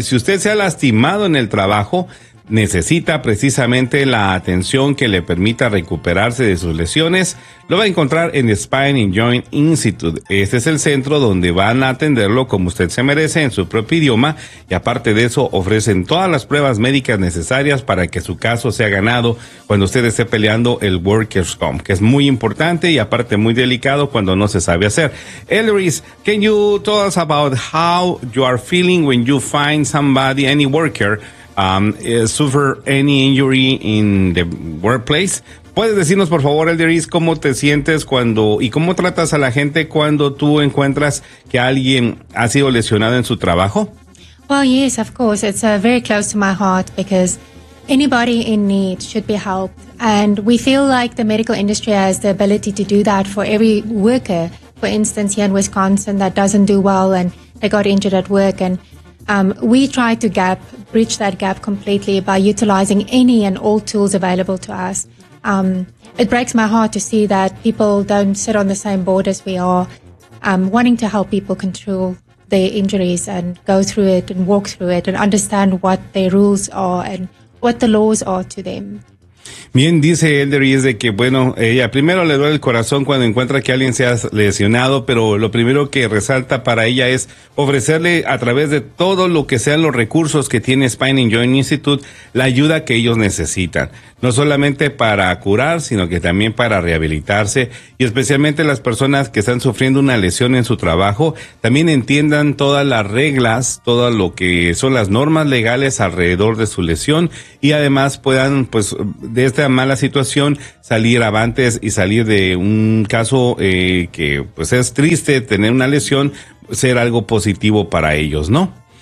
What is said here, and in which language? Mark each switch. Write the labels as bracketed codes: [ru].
[es] Si usted se ha lastimado en el trabajo, necesita precisamente la atención que le permita recuperarse de sus lesiones, lo va a encontrar en Spine and Joint Institute. Este es el centro donde van a atenderlo como usted se merece, en su propio idioma, y aparte de eso, ofrecen todas las pruebas médicas necesarias para que su caso sea ganado cuando usted esté peleando el Workers' Comp, que es muy importante y aparte muy delicado cuando no se sabe hacer. [en] Elderis, can you tell us about how you are feeling when you find somebody, any worker, suffer any injury in the workplace? [es] ¿Puedes decirnos, por favor, Elderis, cómo te sientes cuando y cómo tratas a la gente cuando tú encuentras que alguien ha sido lesionado en su trabajo? [en] Well, yes, of course. It's very close to my heart because anybody in need should be helped. And we feel like the medical industry has the ability to do that for every worker. For instance, here in Wisconsin, that doesn't do well and they got injured at work. And we try to bridge that gap completely by utilizing any and all tools available to us. It breaks my heart to see that people don't sit on the same board as we are, wanting to help people control their injuries and go through it and walk through it and understand what their rules are and what the laws are to them. [es] Bien, dice Elderis de que, bueno, ella primero le duele el corazón cuando encuentra que alguien se ha lesionado, pero lo primero que resalta para ella es ofrecerle, a través de todo lo que sean los recursos que tiene Spine and Joint Institute, la ayuda que ellos necesitan, no solamente para curar, sino que también para rehabilitarse, y especialmente las personas que están sufriendo una lesión en su trabajo, también entiendan todas las reglas, todo lo que son las normas legales alrededor de su lesión, y además puedan, pues, de esta mala situación salir avantes y salir de un caso que, pues, es triste tener una lesión, ser algo positivo para ellos, ¿no?